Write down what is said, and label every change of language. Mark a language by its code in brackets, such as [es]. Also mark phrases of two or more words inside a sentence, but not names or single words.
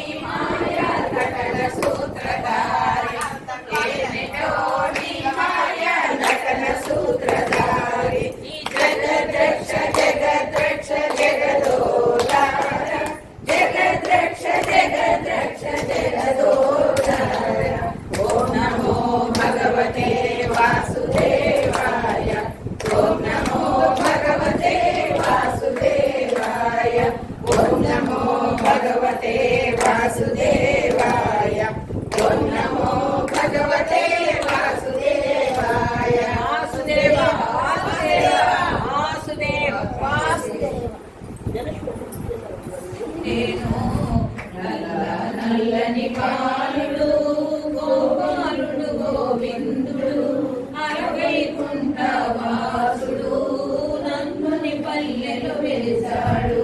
[te] మాయా నటన సూత్రధారి ఏమిటో నీ మాయా నటన సూత్రధారి జగద్రక్ష జగద్రక్ష జగదోధార జగద్రక్ష జగద్రక్ష జగదోధార [sa] ॐ नमो भगवते वासुदेवाय ॐ नमो भगवते वासुदेवाय ॐ नमो भगवते वासुदेवाय ॐ नमो भगवते वासुदेवाय वासुदेव वासुदेव वासुदेव वासुदेव జలక్ష్మి [te] నేను నల్లని బాలుడు గోపాలుడు గోవిందుడు అరవైకుంఠ వాసుడు నందుని పల్లెలు వెలిసాడు.